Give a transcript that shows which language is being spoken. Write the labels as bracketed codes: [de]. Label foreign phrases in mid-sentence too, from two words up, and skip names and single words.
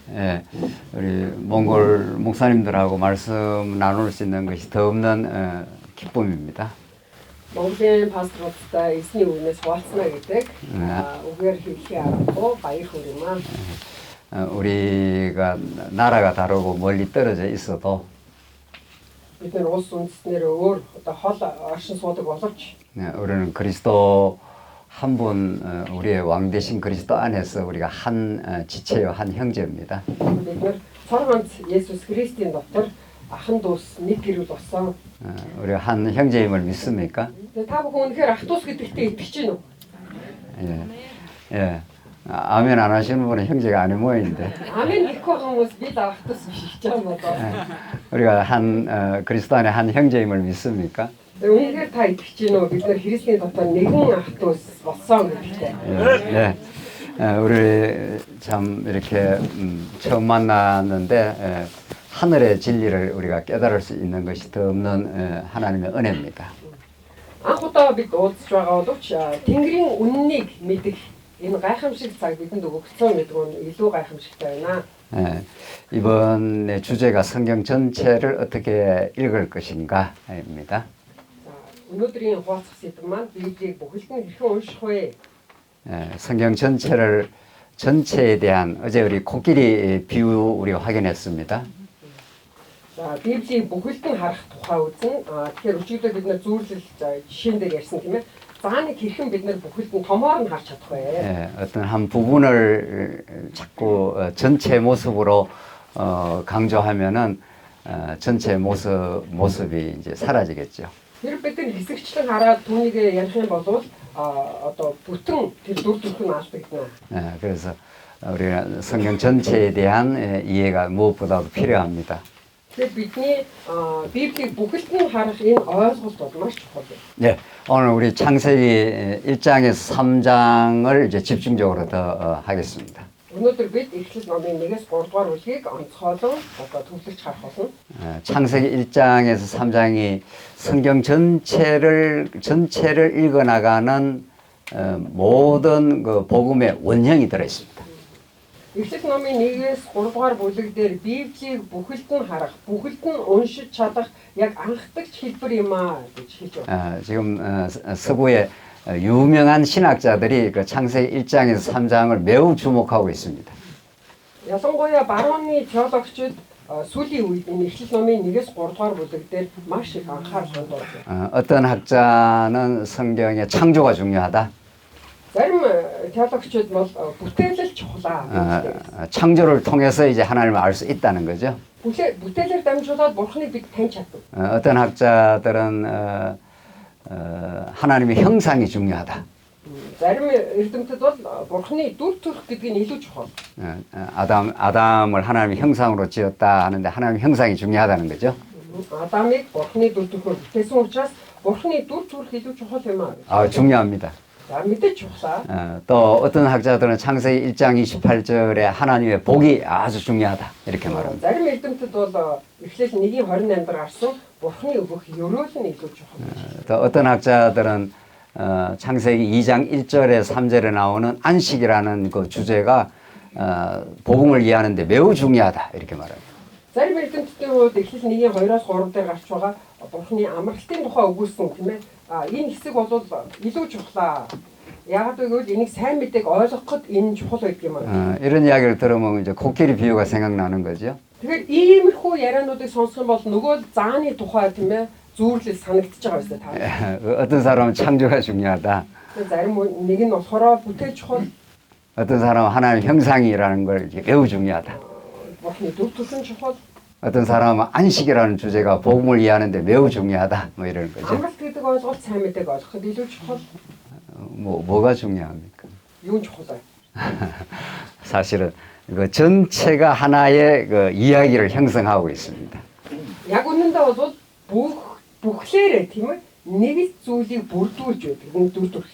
[ko] 예, 우리 몽골 목사님들하고 말씀 나눌 수 있는 것이 더 없는 기쁨입니다. [mn] Монголын пасторуудтай эсний үгнээс хуваалцна гэдэг үгээр хэлхий аргагүй баяр хүрэмээ. [ko] 우리가 나라가 다르고 멀리 떨어져 있어도 [mn] бид нар улс үндэстнээр өөр одоо хол оршин суудаг боловч [ko] 우리는 그리스도 한 분 우리의 왕 되신 그리스도 안에서 우리가 한 지체요 한 형제입니다. [mn] бид нар цор ганц Есүс Христийн дотор ахан дүүс нэг гэрэл болсон. [ko] 우리가 한 형제임을 믿습니까? [mn] Тэгээ та бүхэн үнэхээр ах дүүс гэдэгтээ итгэж байна уу? [ko] 예. 아멘 안 하시는 분은 형제가 아닌 모양인데. [mn] 아멘 гэхгүй хүмүүс бид ах дүүс биш гэж байна одоо. [ko] 우리가 한 그리스도 안에 한 형제임을 믿습니까? [mn] үнэхээр та итгэж байна уу? бид нар Христийн дотор нэгэн ах дүүс болсон гэдэгтээ. [ko] 예. 우리 참 이렇게 처음 만났는데 하늘의 진리를 우리가 깨달을 수 있는 것이 더 없는 하나님의 은혜입니다. [mn] Анх удаа бид уулзж байгаа боловч Тэнгэрийн үннийг мэдэх энэ гайхамшиг цаг бидэнд өгөгдсөн гэдэг нь илүү гайхамшигтай байна. [ko] 이번의 주제가 성경 전체를 어떻게 읽을 것인가입니다. [mn] 오늘의 хуваалцах сэдв маань Библийг бүхэлдэн хэрхэн унших вэ? [ko] 성경 전체에 대한 어제 우리 코끼리 비유 우리 확인했습니다. [mn] За Библийг бүхэлдэн харах тухай үзэн тэгэхээр өчигдөр бид нэр зүйрлэл жишээн дээр ярьсан тийм ээ. Зааныг хэрхэн бид нэр бүхэлдэн томоор нь харж чадах вэ? [ko] 어떤 한 부분을 자꾸 전체 모습으로 강조하면은 전체 모습이 이제 사라지겠죠. [mn] Тэр бид нар хэсэгчлэн хараад түүнийг ярих юм бол одоо бүтэн тэр дүр төрх нь алдагдана. [ko] 그래서 우리가 성경 전체에 대한 이해가 무엇보다도 필요합니다. [mn] Тэгэхээр бидний Библийг бүхэлдэн харах энэ ойлголт бол маш чухал. [ko] 네, 오늘 우리 창세기 1장에서 3장을 이제 집중적으로 더 하겠습니다. [mn] өнөөдөр бид Эхлэл номын 1-ээс 3 дугаар бүлгийг онцгойлон одоо төвлөрч харах болно. [ko] 창세기 1장에서 3장이 성경 전체를 읽어나가는 모든 그 복음의 원형이 들어 있습니다. [mn] Эхлэл номын 1-ээс 3 дугаар бүлэг дээр Библийг бүхэлдэн харах, бүхэлдэн уншиж чадах яг анхдагч хэлбэр юм аа гэж хэлж байна. [ko] 지금 서구의 유명한 신학자들이 그 창세기 1장에서 3장을 매우 주목하고 있습니다. [mn] ялангуяа барууны теологчид сүүлийн үед энэ Эхлэл номын 1-ээс 3 дугаар бүлэг дээр маш их анхаарал хандуулж байна. [ko] 어떤 학자는 성경의 창조가 중요하다. [mn] зарим теологчид бол бүтээлэл чухлаа. [ko] 창조를 통해서 이제 하나님을 알 수 있다는 거죠. [mn] бүтээлээр дамжуулаад бурхныг бид таньж чаддаг. [ko] 어떤 학자들은 하나님의 형상이 중요하다. [mn] зарим эрдэмтэд бол бурхны дүр төрх гэдэг нь илүү чухал. [ko] 아담을 하나님의 형상으로 지었다 하는데 하나님의 형상이 중요하다는 거죠. [mn] 아담ыг бурхны дүр төрхөөр бүтээсэн учраас бурхны дүр төрх илүү чухал юм аа. [ko] 중요합니다. [mn] За мэдээж чухлаа. [ko] 또 어떤 학자들은 창세기 1장 28절에 하나님의 복이 아주 중요하다 이렇게 말합니다. [mn] зарим эрдэмтэд бол Эхлэл 1:28 дээр гарсан бурхны өгөх ёроол нь илүү чухал. [ko] 또 어떤 학자들은 창세기 2장 1절에 3절에 나오는 안식이라는 그 주제가 복음을 이해하는데 매우 중요하다 이렇게 말합니다. [mn] зарим эрдэмтдийн хувьд Эхлэл 1:2-оос 3 дээр гарч байгаа бурхны амралтын тухай өгүүлсэн тийм ээ. Энэ хэсэг бол илүү чухлаа. яагаад гэвэл энийг сайн мэдээг ойлгоход энэ чухал байдаг юм аа. [ko] 이런 이야기를 들으면 이제 코끼리 비유가 생각나는 거죠. [mn] Тэгэхээр иймэрхүү яриануудыг сонсох юм бол нөгөө зааны тухай тийм ээ зүүрлэл санагдчихж байгаа юм та. [ko] 어떤 사람은 창조가 중요하다. [mn] зарим нэг нь болохоор бүтээл чухал. [ko] 어떤 사람은 하나님 형상이라는 걸 매우 중요하다. [mn] бурхны дүр төрх нь чухал. [ko] 어떤 사람은 안식이라는 주제가 복음을 이해하는데 매우 중요하다. 뭐 이런 거죠. [mn] амралт гэдэг ойлголт сайн мэдээг ойлгоход илүү чухал. [ko] 뭐가 중요합니까? [mn] юу чухал вэ? [ko] 사실은 그 전체가 하나의 그 이야기를 형성하고 있습니다. [mn] яг үнэндээ бол бүхлээрээ тийм ээ нэг зүйлийг бүрдүүлж байдаг энэ дүр төрхийг.